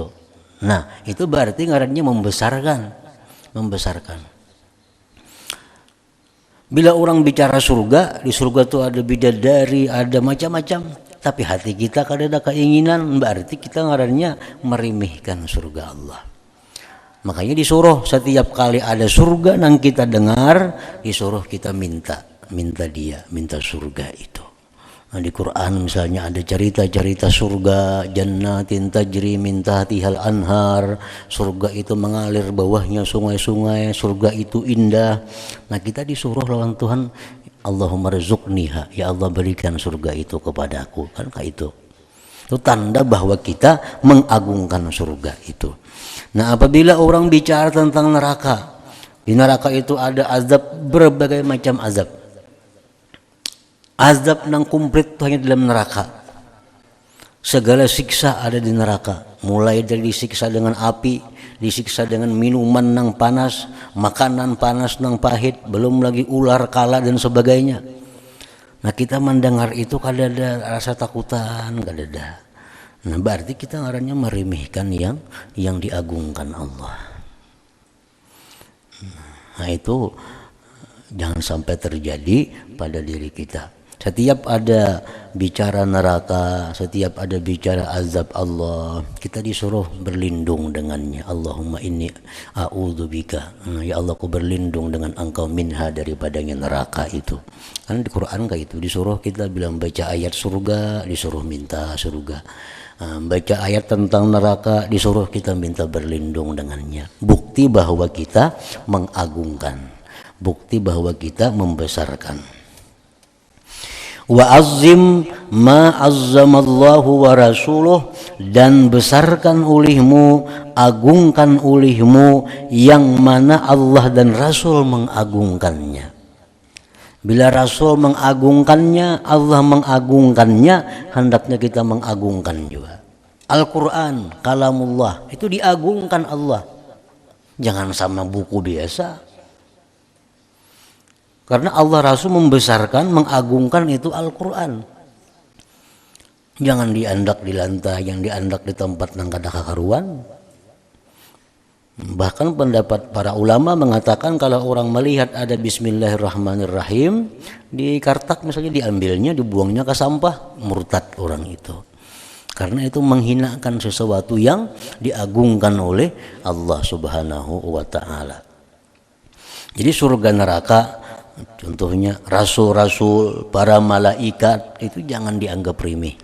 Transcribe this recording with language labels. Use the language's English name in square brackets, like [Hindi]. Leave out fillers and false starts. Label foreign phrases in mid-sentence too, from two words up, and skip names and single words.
[Indonesian] Nah itu berarti ngarannya membesarkan. Bila orang bicara surga, di surga itu ada bidadari, ada macam-macam, tapi hati kita kada ada keinginan, berarti kita ngarannya merimihkan surga Allah. Makanya disuruh setiap kali ada surga yang kita dengar, disuruh kita minta surga itu. Nah, di Quran misalnya ada cerita-cerita surga, [Arabic] jannatin tajri min tahtihal anhar, [Indonesian] surga itu mengalir bawahnya sungai-sungai, surga itu indah. Nah kita disuruh lawan Tuhan, [Arabic] Allahumma rizukniha, [Indonesian] ya Allah berikan surga itu kepadaku, kan kayak itu. Itu tanda bahwa kita mengagungkan surga itu. Nah apabila orang bicara tentang neraka, di neraka itu ada azab, berbagai macam azab. Azab nang komplit hanya dalam neraka. Segala siksa ada di neraka. Mulai dari disiksa dengan api, disiksa dengan minuman nang panas, makanan panas nang pahit, belum lagi ular, kala dan sebagainya. Nah kita mendengar itu kada ada rasa takutan, kada ada. Nah berarti kita ngarannya merimihkan yang diagungkan Allah. Nah itu jangan sampai terjadi pada diri kita. Setiap ada bicara neraka, setiap ada bicara azab Allah, kita disuruh berlindung dengannya. [Arabic] Allahumma inni a'udzubika. [Indonesian] Ya Allah, aku berlindung dengan Engkau minha, daripadanya neraka itu. Kan di Quran kayak itu disuruh kita bilang baca ayat surga, disuruh minta surga. Baca ayat tentang neraka, disuruh kita minta berlindung dengannya. Bukti bahwa kita mengagungkan, bukti bahwa kita membesarkan. [Arabic] Wa azzim ma azzamallahu wa rasuluh, [Indonesian] dan besarkan olehmu, agungkan olehmu yang mana Allah dan Rasul mengagungkannya. Bila Rasul mengagungkannya, Allah mengagungkannya, hendaknya kita mengagungkan juga. Al-Quran, kalamullah, itu diagungkan Allah. Jangan sama buku biasa. Karena Allah Rasul membesarkan, mengagungkan itu Al-Quran. [Banjar] Jangan diandak di lantai, yang diandak di tempat nang kada kakaruan. [Indonesian] Bahkan pendapat para ulama mengatakan kalau orang melihat ada Bismillahirrahmanirrahim di kartak misalnya, diambilnya, dibuangnya ke sampah, murtad orang itu. Karena itu menghinakan sesuatu yang diagungkan oleh Allah [Arabic] Subhanahu wa Ta'ala. [Indonesian] Jadi surga neraka, contohnya rasul-rasul, para malaikat, itu jangan dianggap remeh.